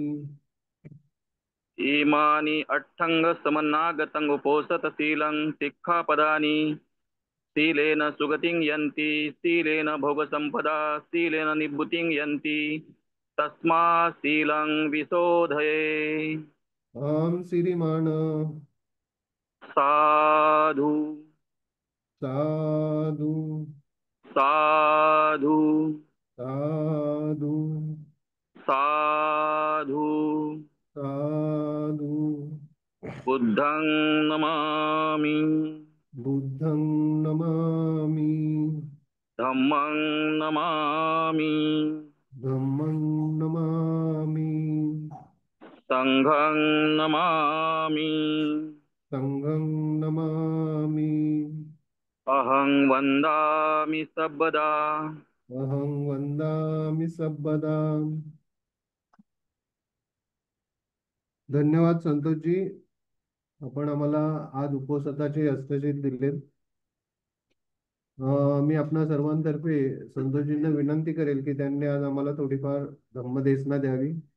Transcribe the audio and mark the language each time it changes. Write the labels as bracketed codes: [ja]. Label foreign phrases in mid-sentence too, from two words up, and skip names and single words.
[pi] इमानि अट्टङ्गसमन्नागतं उपोसतशीलं सिक्खापदानि शीलेन सुगतिं यन्ति शीलेन भोगसम्पदा शीलेन निभृतिं यन्ति तस्मात् शीलं विशोधये। [mr] आम श्रीमान [pi] साधु साधु साधु साधु साधु साधु। बुद्धं नमामि बुद्धं नमामि। धम्मं नमामि धम्मं नमामि। संघं नमामि। संघं नमामि। अहं वन्दामि सर्वदा अहं वन्दामि सर्वदा। [mr] धन्यवाद संतोषजी, आपण आम्हाला आज उपवासाचे हस्तक्षेप दिलेत. मी आपणा सर्वांतर्फे संतोषजींना विनंती करेल की त्यांनी आज आम्हाला थोडीफार धम्मदेशना द्यावी.